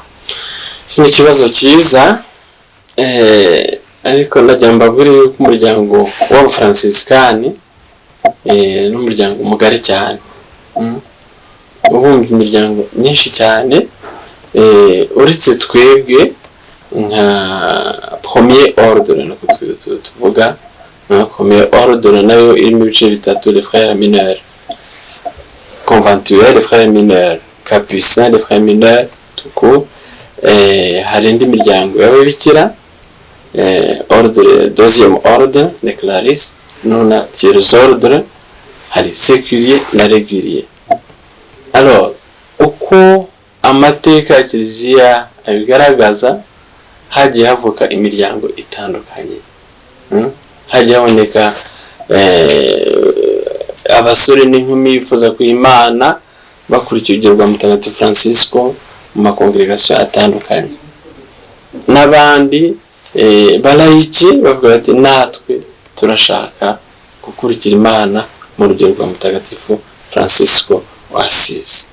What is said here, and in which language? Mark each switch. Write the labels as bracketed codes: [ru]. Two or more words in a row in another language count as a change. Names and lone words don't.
[rw] Ni ikibazo cyiza, ariko nagira mbabwire yuko umuryango w'abafransisikani n'umuryango mugari cyane, ubumva imiryango myinshi cyane, uretse twebwe nka [fr] premier ordre [rw] nuko tuvuga, [fr] premier ordre [rw] nayo irimo ibice bitatu: [fr] les frères mineurs conventuels, les frères mineurs capucins, les frères mineurs tout court. [rw] Hari indi miryango y'ababikira, [fr] ordre deuxième ordre les clarisses, non tiers ordre, hari séculier na régulier. [rw] Alors uko amateka ya kiliziya abigaragaza, hagiye havuka imiryango itandukanye, hagiye haboneka abasore n'inkumi bifuza ku Imana bakurikiye urugero rwa Mutagatifu Francisco mu makongregation atandukanye, n'abandi balayiki bavuga bati natwe turashaka gukurikira Imana mu rugero rwa Mutagatifu Francisco wa Assisi.